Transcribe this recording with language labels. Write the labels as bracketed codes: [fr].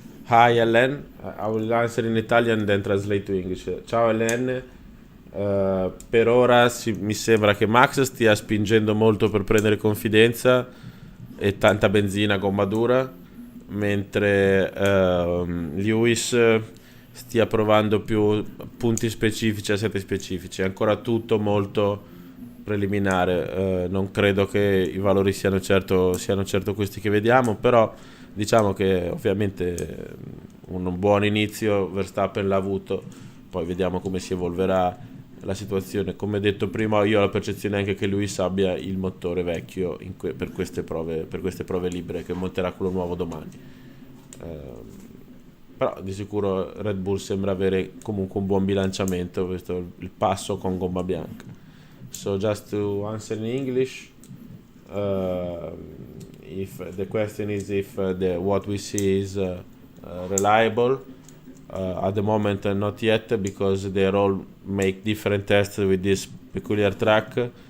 [en] Hi Ellen, I will answer in Italian then translate to English. [it] Ciao Ellen, per ora mi sembra che Max stia spingendo molto per prendere confidenza e tanta benzina a gomma dura, mentre Lewis stia provando più punti specifici, assetti specifici. È ancora tutto molto preliminare, non credo che i valori siano certo questi che vediamo, però diciamo che ovviamente un buon inizio Verstappen l'ha avuto, poi vediamo come si evolverà la situazione. Come detto prima, io ho la percezione anche che Lewis abbia il motore vecchio per queste prove libere, che monterà quello nuovo domani. Però di sicuro Red Bull sembra avere comunque un buon bilanciamento, questo è il passo con gomma bianca. [en] So just to answer in English, uh, if the question is if what we see is reliable, at the moment not yet, because they all make different tests with this peculiar track.